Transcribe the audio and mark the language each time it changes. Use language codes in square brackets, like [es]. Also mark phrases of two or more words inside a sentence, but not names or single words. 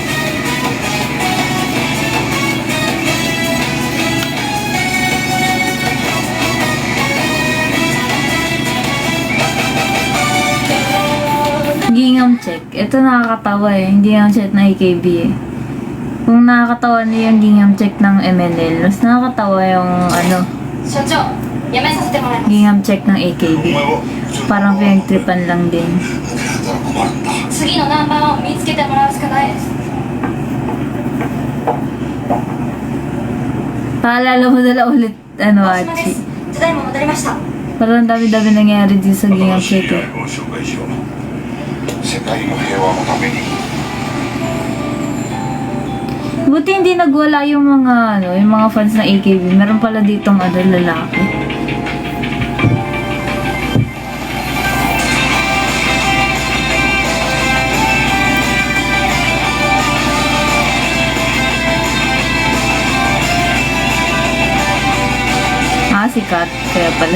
[tl] Gingham check. Ito nakakatawa eh. Hindi yung check na AKB eh. Kung nakakatawa niyo yung gingham check ng MNL, mas nakakatawa yung ano, [ja] 社長、辞めさせてもらいます。 [tl] gingham check ng AKB. Parang pinagtripan lang din. [ja] 次のナンバーを見つけてもらうしかないです。 [tl] Paalala mo na lang ulit, ano, [ja] 大島で Achi. す。ただいま戻りました。 [tl] Parang dami-dami nangyari din sa gingham check eh. [ja] を紹介しよう。世界の平和のために。 [tl] Buti hindi nagwala yung mga, ano, yung mga fans ng AKB. Meron pala ditong ano, lalaki. Sikat. Kaya pala.